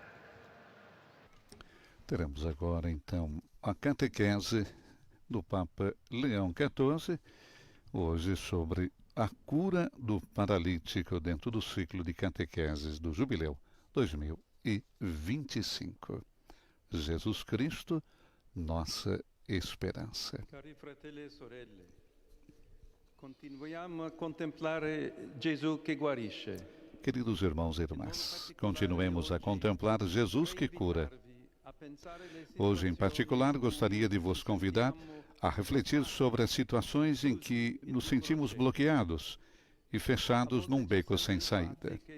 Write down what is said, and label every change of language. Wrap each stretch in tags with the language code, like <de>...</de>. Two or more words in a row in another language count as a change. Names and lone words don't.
<pt>Teremos agora, então, a catequese do Papa Leão XIV, hoje sobre a cura do paralítico dentro do ciclo de catequeses do Jubileu 2025. Jesus Cristo, nossa esperança.</pt> <it>Cari fratelli e sorelle, continuiamo a contemplare Gesù che guarisce.</it> <pt>Queridos irmãos e irmãs, continuemos a contemplar Jesus que cura. Hoje, em particular, gostaria de vos convidar a refletir sobre as situações em que nos sentimos bloqueados e fechados num beco sem saída.</pt>